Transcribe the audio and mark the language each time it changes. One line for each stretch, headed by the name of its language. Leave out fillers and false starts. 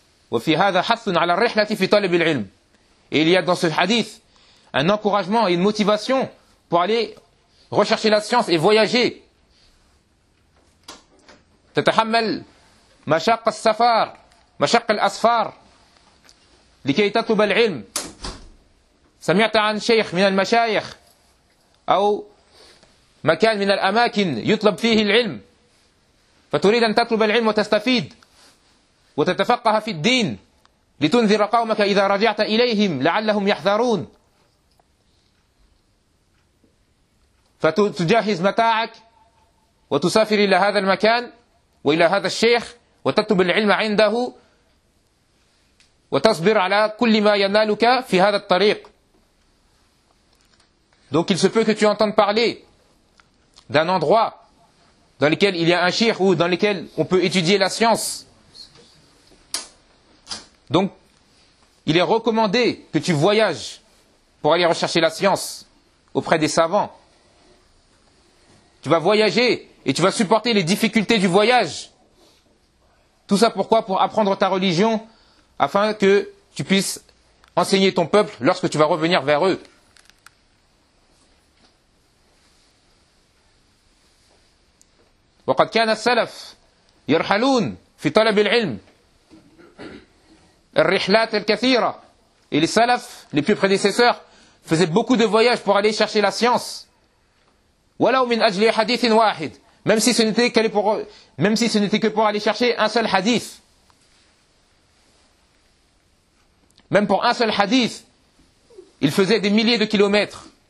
Arabic: وفي هذا حث على الرحلة في طلب العلم.
French: Et il y a dans ce hadith un encouragement et une motivation pour aller rechercher la science et voyager.
Arabic: تتحمل مشاق السفر مشاق الأسفار لكي تطلب العلم. سمعت عن شيخ من المشايخ أو مكان من الأماكن يطلب فيه العلم فتريد أن تطلب العلم وتستفيد وتتفقه في الدين لتنذر قومك إذا رجعت إليهم لعلهم يحذرون، فتجهز متاعك وتسافر إلى هذا المكان وإلى هذا الشيخ وتطلب العلم عنده وتصبر على كل ما ينالك في هذا الطريق.
French: Donc il se peut que tu entendes parler d'un endroit dans lequel il y a un cheikh ou dans lequel on peut étudier la science. Donc, il est recommandé que tu voyages pour aller rechercher la science auprès des savants. Tu vas voyager et tu vas supporter les difficultés du voyage. Tout ça pourquoi ? Pour apprendre ta religion, afin que tu puisses enseigner ton peuple lorsque tu vas revenir vers eux.
Arabic: وقد كان السلف يرحلون في طلب العلم الرحلات الكثيرة.
French: Et les salaf, les plus prédécesseurs, faisaient beaucoup de voyages pour aller chercher la science.
Arabic: ولو من أجل حديث واحد.
French: Même si ce n'était que pour aller chercher un seul hadith. Même pour un seul hadith, ils faisaient des milliers de kilomètres.